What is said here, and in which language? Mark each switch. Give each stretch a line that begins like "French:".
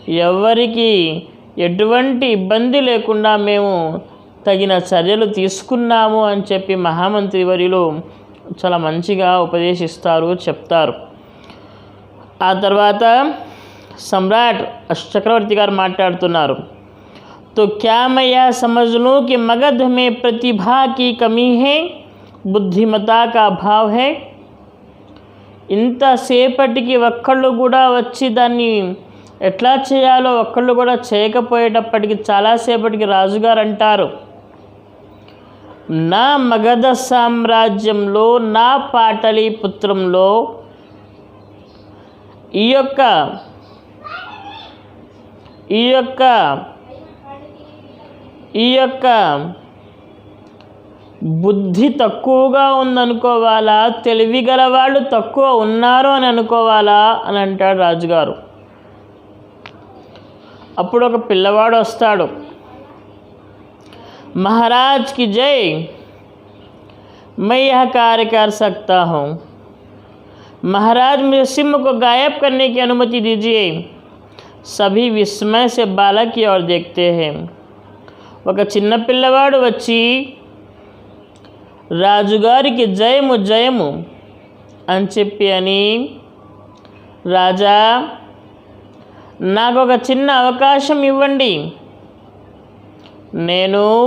Telugu: ఎవరికి ఎటువంటి ఇబ్బంది లేకుండా మేము తగిన చర్యలు తీసుకున్నాము అని చెప్పి మహామంత్రి వర్యులు చాలా మంచిగా ఉపదేశిస్తారు, చెప్తారు. ఆ తర్వాత సమ్రాట్ చక్రవర్తి గారు మాట్లాడుతున్నారు.
Hindi: तो क्या मैं यह समझ लूँ कि मगध में प्रतिभा की कमी है, బుద్ధిమతా का अभाव है?
Telugu: ఇంతసేపటికి ఒక్కళ్ళు కూడా వచ్చి దాన్ని ఎట్లా చేయాలో ఒక్కళ్ళు కూడా చేయకపోయేటప్పటికి చాలాసేపటికి రాజుగారు అంటారు, నా మగధ సామ్రాజ్యంలో, నా పాటలీపుత్రంలో ఈ యొక్క బుద్ధి తక్కువగా ఉందనుకోవాలా, తెలివి గల వాళ్ళు తక్కువ ఉన్నారు అని అనుకోవాలా అని అంటాడు రాజుగారు. అప్పుడు ఒక పిల్లవాడు వస్తాడు,
Hindi: महाराज की जय, मैं यह कार्य कर सकता हूँ. महाराज मुझे सिंह को गायब करने की अनुमति दीजिए. सभी विस्मय से बालक की ओर देखते हैं.
Telugu: ఒక చిన్న పిల్లవాడు వచ్చి రాజుగారికి జయము జయము అని చెప్పి అని, రాజా నాకు ఒక చిన్న అవకాశం ఇవ్వండి, నేను